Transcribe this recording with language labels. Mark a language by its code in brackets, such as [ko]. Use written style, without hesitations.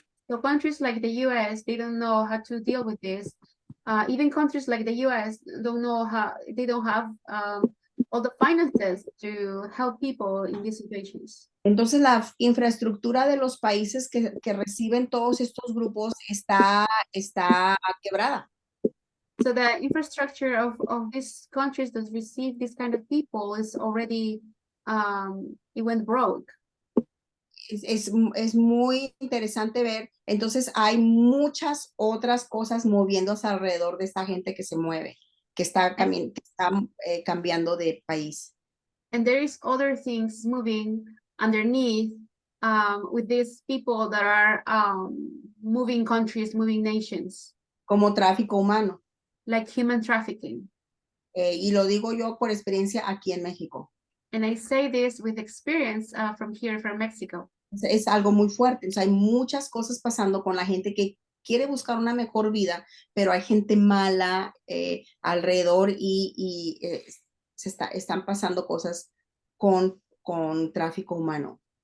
[en] So countries like the US, they don't know how to deal with this. Even countries like the US don't know how, they don't have all the finances to help people in these situations. [es] Entonces la infraestructura de los países que reciben todos estos grupos está quebrada. [en] So the infrastructure of these countries that receive this kind of people is already, it went broke. [es] Es muy interesante ver. Entonces hay muchas otras cosas moviéndose alrededor de esta gente que se mueve, que está cambiando de país. [en] And there is other things moving underneath with these people that are moving countries, moving nations. [es] Como tráfico humano. [en] Like human trafficking. [es] Y lo digo yo por experiencia aquí en México. [en] And I say this with experience from here, from Mexico. [es] Es algo muy fuerte. O sea, hay muchas cosas pasando con la gente que quiere buscar una mejor vida, pero hay gente mala alrededor y están pasando cosas con tráfico humano.